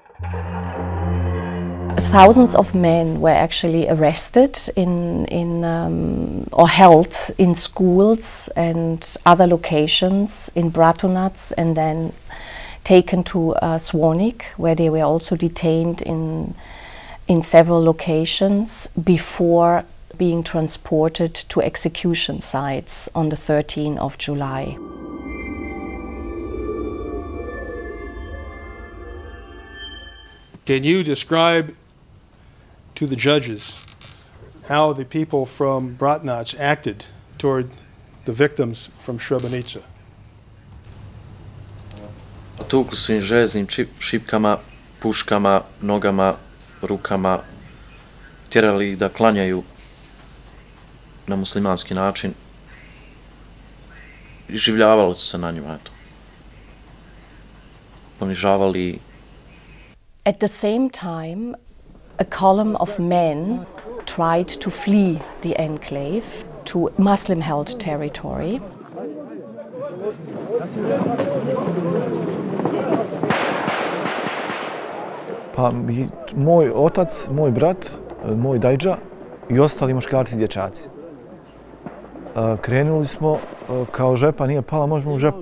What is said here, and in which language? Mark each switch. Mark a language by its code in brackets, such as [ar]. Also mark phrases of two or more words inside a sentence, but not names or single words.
[en] Thousands of men were actually arrested or held in schools and other locations in Bratunac, and then taken to Zvornik, where they were also detained in several locations before being transported to execution sites on the 13th of July. Can you describe to the judges how the people from Bratunac acted toward the victims from Srebrenici? [bs] Tukli su im željeznim šipkama, puškama, nogama, rukama, tjerali ih da klanjaju na muslimanski način. Iživljavali su se na njima, eto. Ponižavali. [en] At the same time, a column of men tried to flee the enclave to Muslim-held territory. [bs] Pa moj otac, moj brat, moj dajđa i ostali muškarci i dječaci. Krenuli smo kao žepa nije pala, možemo u žepu.